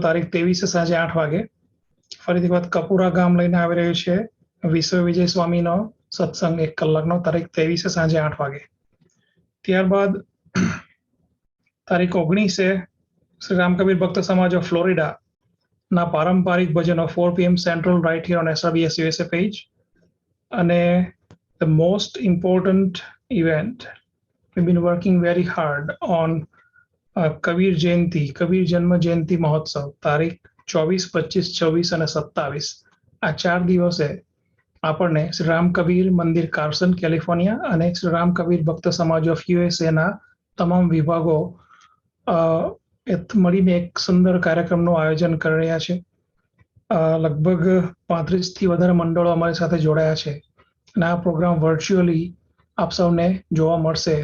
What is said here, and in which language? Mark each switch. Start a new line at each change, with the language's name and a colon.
Gujarati: તારીખ 23 સાંજે 8 વાગે ફરીથી વાત કપૂરા ગામ લઈને આવી રહ્યું છે વિશ્વવિજય સ્વામીનો સત્સંગ 1 કલાકનો, તારીખ 23 સાંજે 8 વાગે. ત્યારબાદ તારીખ 19 શ્રી રામ કબીર ભક્ત સમાજ ઓફ ફ્લોરિડા ના પારંપરિક ભજનો 4 PM central,
English: Right here on SRBS USA page. અને the most important event, we've been working very hard on
Gujarati: Kabir જયંતિ, કબીર જન્મ જયંતિ મહોત્સવ, તારીખ 24, 25, 26 અને 27 આ 4 દિવસે આપણને શ્રી રામ કબીર મંદિર કાર્સન કેલિફોર્નિયા અને શ્રી રામ કબીર ભક્ત સમાજ ઓફ યુએસએના તમામ વિભાગો મળીને એક સુંદર કાર્યક્રમનું આયોજન કરી રહ્યા છે. લગભગ 35થી વધારે મંડળો અમારી સાથે જોડાયા છે અને આ પ્રોગ્રામ વર્ચ્યુઅલી આપ સૌને જોવા મળશે.